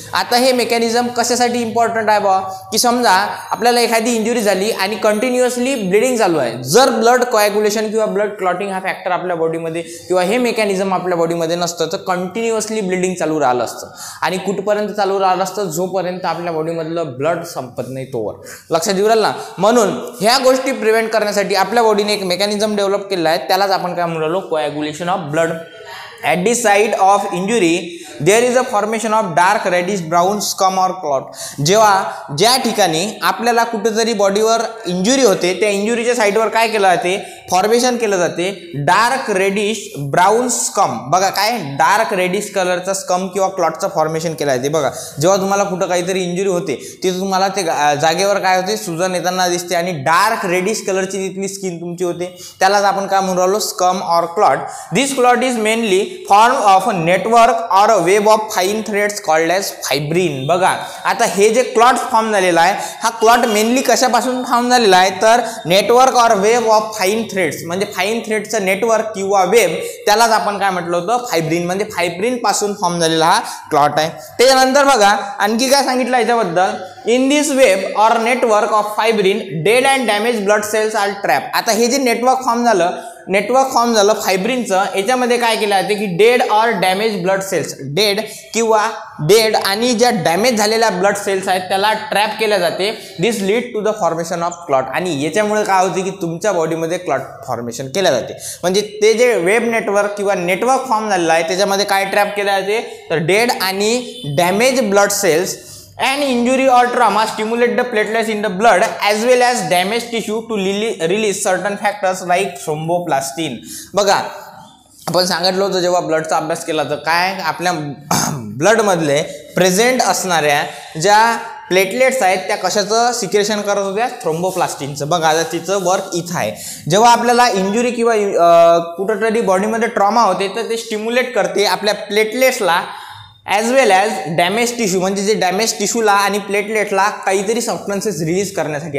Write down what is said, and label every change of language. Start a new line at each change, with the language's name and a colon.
Marathi: आता हे मेकॅनिझम कशासाठी इम्पॉर्टंट आहे बा, की समजा आपल्याला एखादी इंजुरी झाली आणि कंटिन्युअसली ब्लिडिंग चालू आहे, जर ब्लड कोॲग्युलेशन किंवा ब्लड क्लॉटिंग हा फॅक्टर आपल्या बॉडीमध्ये किंवा हे मेकॅनिझम आपल्या बॉडीमध्ये नसतं तर कंटिन्युअसली ब्लिडिंग चालू राहिलं असतं. आणि कुठपर्यंत चालू राहिलं असतं, जोपर्यंत आपल्या बॉडीमधलं ब्लड संपत नाही तोवर. लक्षात येऊ राहिलं ना. म्हणून ह्या गोष्टी प्रिव्हेंट करण्यासाठी आपल्या बॉडीने एक मेकॅनिझम डेव्हलप केलं आहे, त्यालाच आपण काय म्हणून राहिलो, coagulation of blood.
English: At the site of injury, there is a formation of dark reddish brown scum or clot.
Marathi: जेव्हा ज्या ठिकाणी आपल्याला कुठेतरी बॉडीवर इंजुरी होते त्या इंजुरीच्या साईडवर काय केलं जाते, फॉर्मेशन केलं जाते डार्क रेडिश ब्राऊन स्कम. बघा काय, डार्क रेडिश कलरचा स्कम किंवा क्लॉटचं फॉर्मेशन केलं जाते. बघा, जेव्हा तुम्हाला कुठं काहीतरी इंजुरी होते तिथे तुम्हाला ते जागेवर काय होते, सुजन येताना दिसते आणि डार्क रेडिश कलरची तिथली स्किन तुमची होते, त्यालाच आपण काय म्हणून राहिलो, स्कम और clot.
English: This clot is mainly form of a network or a web of fine threads called as fibrin.
Marathi: बघा, आता हे जे क्लॉट फॉर्म झालेला आहे हा क्लॉट मेनली कशापासून फॉर्म झालेला आहे, तर नेटवर्क और वेब ऑफ फाईन थ्रेड्स, म्हणजे फाईन थ्रेड्सचं नेटवर्क किंवा वेब, त्यालाच आपण काय म्हटलं होतं, फायब्रिन. म्हणजे फायब्रिन पासून फॉर्म झालेला हा क्लॉट आहे. त्याच्यानंतर बघा आणखी काय सांगितलं याच्याबद्दल,
English: In this web or network of fibrin dead and damage blood cells are trap.
Marathi: आता हे जे नेटवर्क फॉर्म झालं फायब्रिनचं, याच्यामध्ये काय केलं जाते की डेड और डॅमेज ब्लड सेल्स, डेड आणि ज्या डॅमेज झालेल्या ब्लड सेल्स आहेत त्याला ट्रॅप केल्या जाते.
English: This lead to the formation of clot.
Marathi: आणि याच्यामुळे काय होते की तुमच्या बॉडीमध्ये क्लॉट फॉर्मेशन केल्या जाते. म्हणजे ते जे वेब नेटवर्क किंवा नेटवर्क फॉर्म झालेलं आहे त्याच्यामध्ये काय ट्रॅप केल्या जाते, तर डेड आणि damage blood cells.
English: An injury or trauma stimulate the platelets in the blood as well as damaged tissue to release certain factors like thromboplastin.
Marathi: बघा, आपण सांगितलं होतं जेव्हा ब्लडचा अभ्यास केला तर काय, आपल्या ब्लडमधले प्रेझेंट असणाऱ्या ज्या प्लेटलेट्स आहेत त्या कशाचं सिक्रेशन करत होत्या, थ्रोम्बोप्लास्टिनचं. बघा, आता तिचं वर्क इथं आहे. जेव्हा आपल्याला इंजुरी किंवा कुठंतरी बॉडीमध्ये ट्रॉमा होते तर ते स्टिम्युलेट करते आपल्या प्लेटलेट्सला ॲज वेल ॲज डॅमेज टिश्यू, म्हणजे जे डॅमेज टिश्यूला आणि प्लेटलेटला काहीतरी सबस्टन्सेस रिलीज करण्यासाठी.